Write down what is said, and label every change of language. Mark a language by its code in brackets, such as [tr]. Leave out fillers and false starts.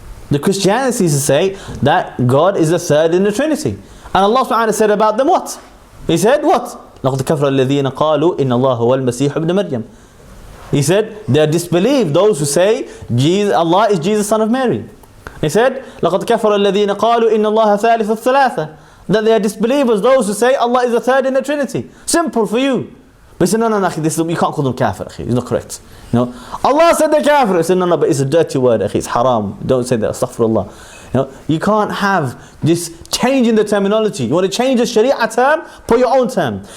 [en] The Christianity is to say that God is the third in the Trinity. And Allah subhanahu wa ta'ala said about them what? He said what? [ar] لَقَدْ كَفْرَ الَّذِينَ قَالُوا إِنَّ اللَّهَ هُوَ الْمَسِيحُ ابْنُ مَرْيَمَ. [en] He said they are disbelieved, those who say Allah is Jesus son of Mary. He said [ar] لَقَدْ كَفَرَ الَّذِينَ قَالُوا إِنَّ اللَّهَ ثَالِثُ الثَّلَاثَةِ. [en] That they are disbelievers, those who say Allah is the third in the Trinity. Simple for you. But he said, no, this, you can't call them kafir, akhi. It's not correct. Allah said they're kafir. He said, no, but it's a dirty word, akhi. It's haram. Don't say that. Astaghfirullah. You can't have this change in the terminology. You want to change the Sharia term, put your own term.